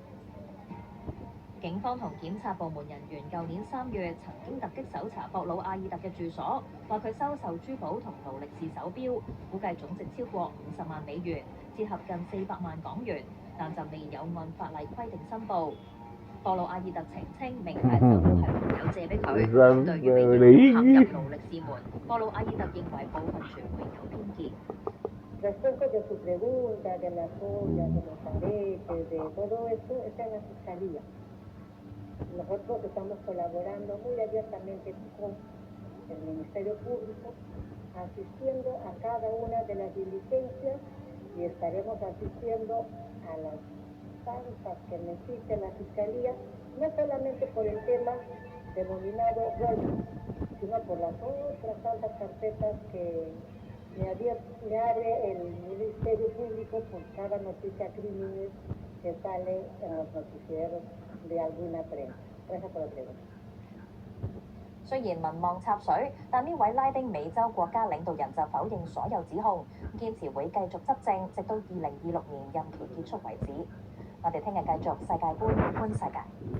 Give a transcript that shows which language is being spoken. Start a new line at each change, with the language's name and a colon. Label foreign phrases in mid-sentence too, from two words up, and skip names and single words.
Cantonese: 警方同檢察部門人員舊年3月曾經突擊搜查博魯阿爾特嘅住所，話佢收受珠寶同勞力士手錶，估計總值超過50萬美元，折合近400萬港元，但就未有按法例規定申報。博魯阿爾特澄清名牌手錶係朋友借俾佢。對於被陷入勞力士門，博魯阿爾特認為部分傳媒有偏見。
Spanish: Respecto de su pregunta, de las joyas, de los aretes, de todo esto, está en la Fiscalía. Nosotros estamos colaborando muy abiertamente con el Ministerio Público, asistiendo a cada una de las diligencias y estaremos asistiendo a las tantas que necesite la Fiscalía, no solamente por el tema denominado Golden, sino por las otras tantas carpetas que me abre el Ministerio Público por cada noticia crímenes que sale en los noticieros de alguna prensa. Gracias por la pregunta.
Cantonese: 雖然民望插水，但呢位拉丁美洲國家領導人就否認所有指控，堅持會繼續執政，直到2026年任期結束為止。我哋聽日繼續世界觀觀世界。